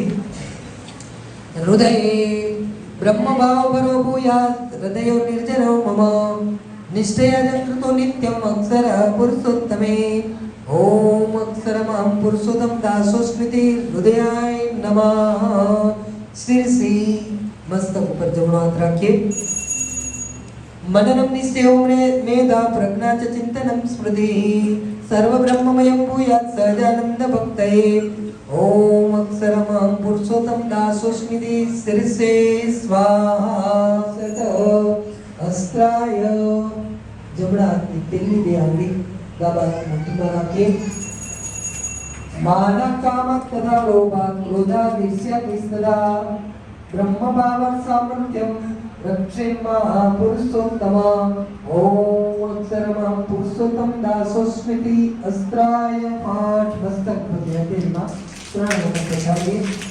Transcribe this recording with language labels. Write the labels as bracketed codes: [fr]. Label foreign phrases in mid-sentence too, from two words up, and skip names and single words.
[sa] હૃદય બ્રહ્મભાવ પરો ભૂયાત હૃદયો નિર્જનો મમ નિશ્ચયજંકૃતો નિત્યમ અક્ષર પુરુષોત્તમે. ઓમ અક્ષરમહં પુરુષોત્તમ દાસોસ્મિતિ હૃદયાય નમઃ. [gu] શિરસી મસ્તક ઉપર જમણો હાથ રાખીએ. [sa] मननम निश्चयो मेधा प्रज्ञा च चिंतनम स्मृति सर्व ब्रह्ममयं भूयात् सहजानंद भक्तये. ओम अक्षरमहं पुरुषोत्तम दासोस्मिति शिरसे स्वाहा. सत अस्त्राय [gu] જમણા હાથની પેલી 2 આંગળી ડાબા હાથની મુઠ્ઠીમાં રાખીએ. [sa] માન કામ તથા લોભા ક્રોધા ઈર્ષ્યા નિસ્તદા બ્રહ્મભાવં સામર્થ્યમ રક્ષેમા પુરુષોત્તમ. ઓમ અક્ષરમહં પુરુષોત્તમ દાસોસ્મિતિ અસ્ત્રાય પાઠ [gu] મસ્તક મધ્ય તેલમાં 3 વખત પછાડીએ.